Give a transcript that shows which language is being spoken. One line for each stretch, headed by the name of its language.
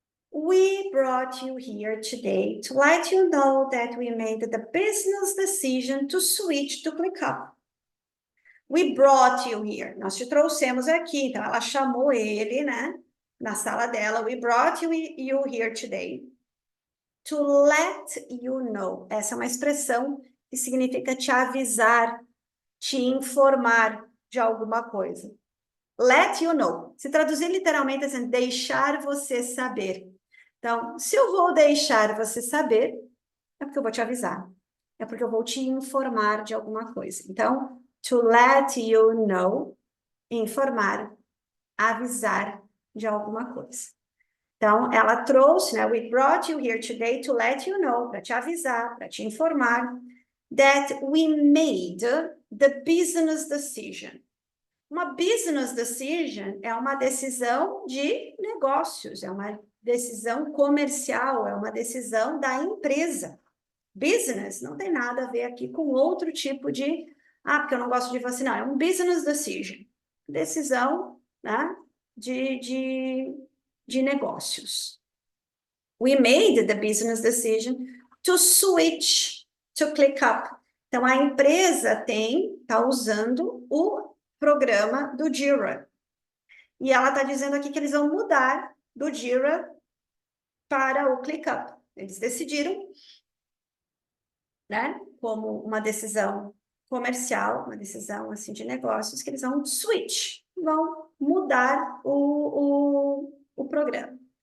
English: We brought you here today to let you know that we made the business decision to switch to ClickUp. We brought you here.
Portuguese: Nós te trouxemos aqui. Então, ela chamou ele, né? Na sala dela.
English: We brought you here today to let you know.
Portuguese: Essa é uma expressão que significa te avisar, te informar de alguma coisa.
English: Let you know.
Portuguese: Se traduzir literalmente assim, deixar você saber. Então, se eu vou deixar você saber, é porque eu vou te avisar. É porque eu vou te informar de alguma coisa. Então,
English: to let you know,
Portuguese: informar, avisar de alguma coisa. Então, ela trouxe, né?
English: We brought you here today to let you know,
Portuguese: para te avisar, para te informar,
English: that we made the business decision.
Portuguese: Uma business decision é uma decisão de negócios, é uma decisão comercial, é uma decisão da empresa. Business não tem nada a ver aqui com outro tipo de... porque eu não gosto de você, não. É um business decision. Decisão, né, de negócios.
English: We made the business decision to switch to ClickUp.
Portuguese: Então, a empresa está usando o programa do Jira. E ela está dizendo aqui que eles vão mudar do Jira para o ClickUp. Eles decidiram, né, como uma decisão comercial, uma decisão assim de negócios, que eles vão switch, vão mudar o programa.